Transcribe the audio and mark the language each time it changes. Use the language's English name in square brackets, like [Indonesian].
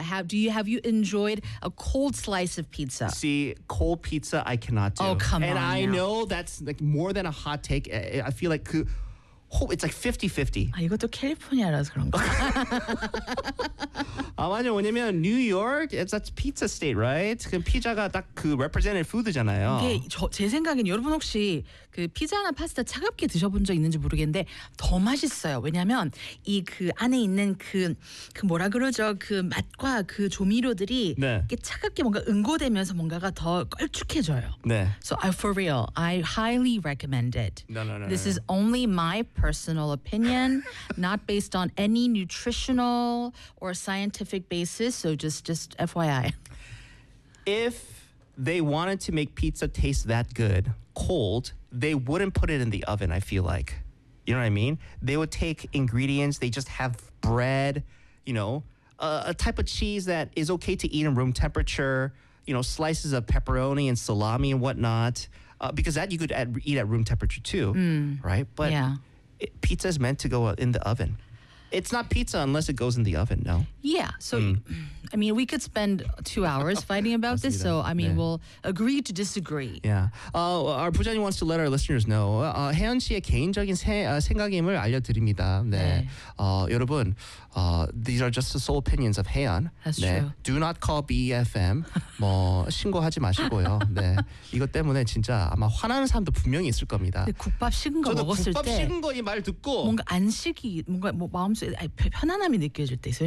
[English] Have you enjoyed a cold slice of pizza? See, cold pizza I cannot do. Oh, come and And I know that's like more than a hot take. I feel like it's like 50-50. [Korean] 아, 이것도 캘리포니아라서 그런가? 아, 맞아요. 왜냐면 뉴욕, [English] that's pizza state, right? [Korean] 그 피자가 딱 그 [English] represented food [Korean] 잖아요. 이게 제 생각엔 여러분 혹시 그 피자나 파스타 차갑게 드셔본 적 있는지 모르겠는데 더 맛있어요. 왜냐면 이 그 안에 있는 그 뭐라 그러죠? 그 맛과 그 조미료들이 이게 차갑게 뭔가 응고되면서 뭔가가 더 걸쭉해져요. 네. [English] So for real, I highly recommend it. No. This is only my personal opinion, not based on any nutritional or scientific basis, so just FYI. If they wanted to make pizza taste that good, cold, they wouldn't put it in the oven, I feel like. You know what I mean? They would take ingredients, they just have bread, you know, a type of cheese that is okay to eat in room temperature, you know, slices of pepperoni and salami and whatnot, because that you could eat at room temperature too, right? But yeah. Pizza is meant to go in the oven. It's not pizza unless it goes in the oven, no? Yeah, so, I mean, we could spend 2 hours fighting about this, so, I mean, we'll agree to disagree. Yeah. Our 부장님 wants to let our listeners know. [Korean] 혜연 씨의 개인적인 생각임을 알려드립니다. 네. [English] 여러분, these are just the sole opinions of 혜연. That's [Korean] 네. [English] true. Do not call BFM. [Korean] 뭐, 신고하지 마시고요. 네. 이것 때문에 진짜 아마 화나는 사람도 분명히 있을 겁니다. 국밥 식은 거 먹었을 때. 저도 국밥 식은 거 이 말 듣고. 뭔가 안식이, 뭔가 뭐 마음속에 편안함이 느껴질 때 있어요.